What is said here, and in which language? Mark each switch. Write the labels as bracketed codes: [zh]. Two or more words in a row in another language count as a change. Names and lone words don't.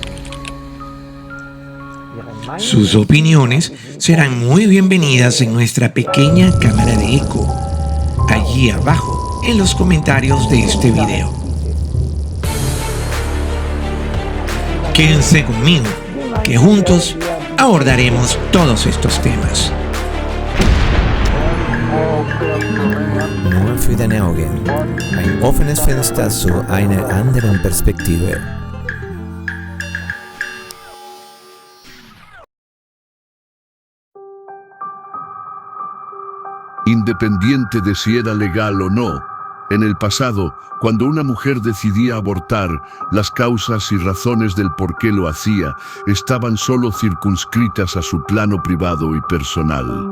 [es] Sus opiniones serán muy bienvenidas en nuestra pequeña cámara de eco, allí abajo en los comentarios de este video. Quédense conmigo, que juntos abordaremos todos estos temas. [de] Nur für deine Augen. Ein offenes Fenster zu einer anderen Perspektive. [es] Independiente de si era legal o no, en el pasado, cuando una mujer decidía abortar, las causas y razones del por qué lo hacía estaban solo circunscritas a su plano privado y personal.